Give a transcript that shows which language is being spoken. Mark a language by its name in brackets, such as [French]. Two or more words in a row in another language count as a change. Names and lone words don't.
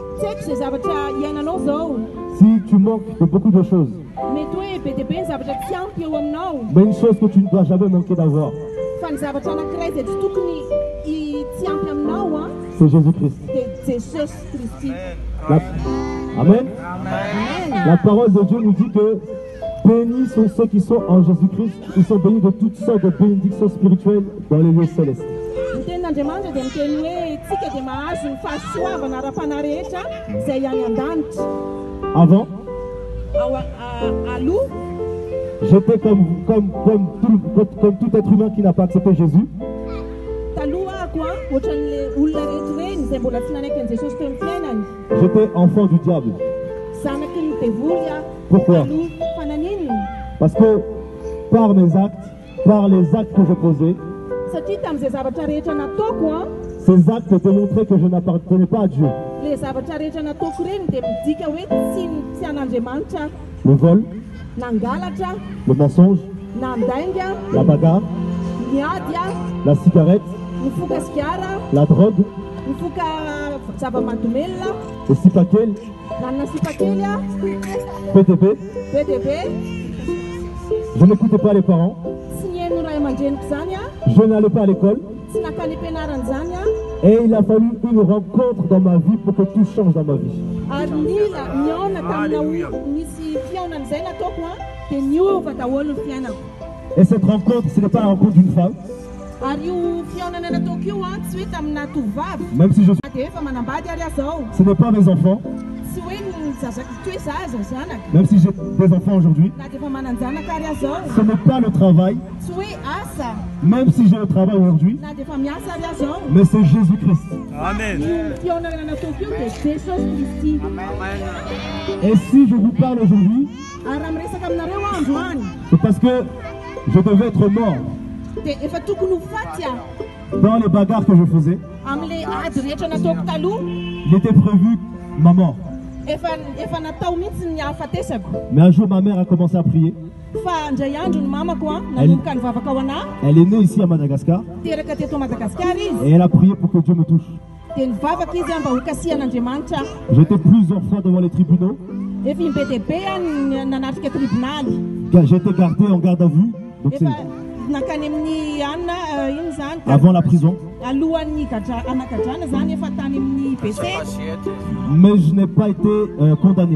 [French] Si tu manques de beaucoup de choses, mais une chose que tu ne dois jamais manquer d'avoir, c'est Jésus-Christ. Amen. La parole de Dieu nous dit que bénis sont ceux qui sont en Jésus-Christ. Ils sont bénis de toutes sortes de bénédictions spirituelles dans les lieux célestes. [Malagasy] tenin'Andriamanitra dia miteny hoe tsika dia mahazo ny fahasoavana ara-panahy rehetra izay any an-danitra. [French] Avant, [Malagasy] aloha [French] j'étais comme tout être humain qui n'a pas accepté Jésus. [Malagasy] taloha ako ohatran'le olona rehetra reny izay mbola tsy nanaiky an'i Jesosy teo amin'ny fiainany. [French] J'étais enfant du diable. [Malagasy] Zanaky ny devoly [French] Pourquoi? [Malagasy] aloha fananininy. [French] Parce que par mes actes, par les actes que je posais, [Malagasy] Satria tamin'izay zavatra rehetra nataoko [French] ces actes démontraient que je n'appartenais pas à Dieu. [Malagasy] le zavatra rehetra nataoko reny dia midika hoe tsy an'Andriamanitra. [French] Le vol, [Malagasy] Nangalatra, [French] le mensonge, [Malagasy] nandainga, [French] la bagarre, [Malagasy] niady, [French] la cigarette, [Malagasy] nifoka sigara, [French] la drogue, [Malagasy] nifoka zava-mahadomelona, [French] le sipakely, [Malagasy] nanana sipakely, PTP. PDB, [French] Je n'écoutais pas les parents. [Malagasy] tsy nihaino ray aman-dreniko zany [French] Je n'allais pas à l'école. [Malagasy] tsy nakany am-pianarana zany [French] Et il a fallu une rencontre dans ma vie pour que tout change dans ma vie. [Malagasy] ary nila niaona tamina nisy fiaonan'izay nataoko dia niova daholo ny fiainako. [French] Et cette rencontre, ce n'est pas la rencontre d'une femme. [Malagasy] Ary io fiaonana nataoko io tsy hoe tamina tovavy [French] Même si je suis... [Malagasy] dia efa manambady ary azao [French] Ce n'est pas mes enfants. [Malagasy] tsy hoe toe zaza zanaka [French] Même si j'ai des enfants aujourd'hui. [Malagasy] na dia efa mananjanaka ary azao [French] Ce n'est pas le travail. [Malagasy] tsy hoe asa [French] Même si j'ai le travail aujourd'hui. [Malagasy] na dia efa miasa ary azao. [French] Mais c'est Jésus-Christ. Amen. [Malagasy] Io fiaonana nataoko io dia Jesosy Kristy. [French] Et si je vous parle aujourd'hui, [Malagasy] Ary raha miresaka aminareo androany [French] c'est parce que je devais être mort [Malagasy] dia efa tokony ho faty [French] dans les bagarres que je faisais. [Malagasy] amin'ilay ady rehetra nataoko taloha. [French] Il était prévu ma mort. [Malagasy] Efa natao mihitsy ny hahafatesako. [French] Mais un jour, ma mère a commencé à prier. [Malagasy] Fa indray andro ny mamako nanomboka nivavaka ao anahy [French] Elle est née ici à Madagascar. [Malagasy] teraka teto Madagasikara izy [French] Et elle a prié pour que Dieu me touche. [Malagasy] dia nivavaka izy mba ho kasihan'Andriamanitra. [French] J'étais plusieurs fois devant les tribunaux. [Malagasy] Efa imbedebe nanatrika tribonaly. [French] J'étais gardé en garde à vue. Donc c'est [Malagasy] Efa nakany amin'ny anina ino zany [French] avant la prison. [Malagasy] alohan'ny anagadrana zany efa tany amin'ny BC [French] Mais je n'ai pas été condamné.